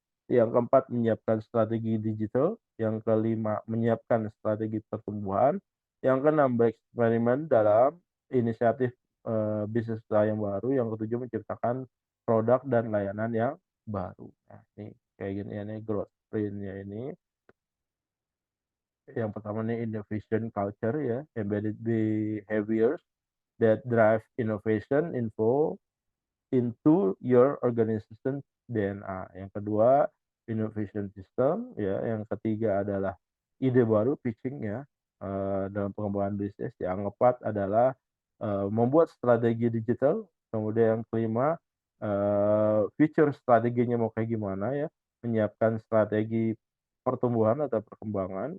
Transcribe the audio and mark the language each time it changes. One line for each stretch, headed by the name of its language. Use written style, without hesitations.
Indonesian: Yang keempat, menyiapkan strategi digital, yang kelima, menyiapkan strategi pertumbuhan, yang keenam, bereksperimen dalam inisiatif bisnis usaha yang baru, yang ketujuh menciptakan produk dan layanan yang baru. Nah, ini kayak gini ya, ini growth sprint-nya ini. Yang pertama nih
English: innovation culture ya, embedded behaviors that drive innovation into your organization DNA.
Indonesian: Yang kedua, innovation system ya. Yang ketiga adalah ide baru pitching ya, dalam pengembangan bisnis. Yang keempat adalah membuat strategi digital. Kemudian yang kelima, future strateginya mau kayak gimana ya, menyiapkan strategi pertumbuhan atau perkembangan.